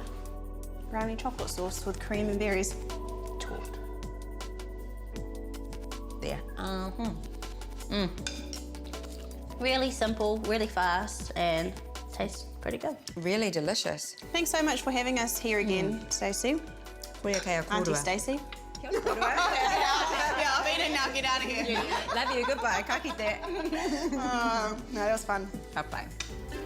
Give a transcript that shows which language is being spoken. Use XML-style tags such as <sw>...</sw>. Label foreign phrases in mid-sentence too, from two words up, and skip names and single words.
<en>Brownie chocolate sauce with cream and berries. Torte. There. Really simple, really fast, and tastes pretty good. Really delicious. Thanks so much for having us here again, Stacey.</en> <mi>Koe kia Auntie kōrua.</mi> <en>Stacey. Yeah, I've eaten now, get out of here. Love you, goodbye.</en> <mi>Ka kite.</mi> <en>No, that was fun.</en> <mi>Ka pai.</mi>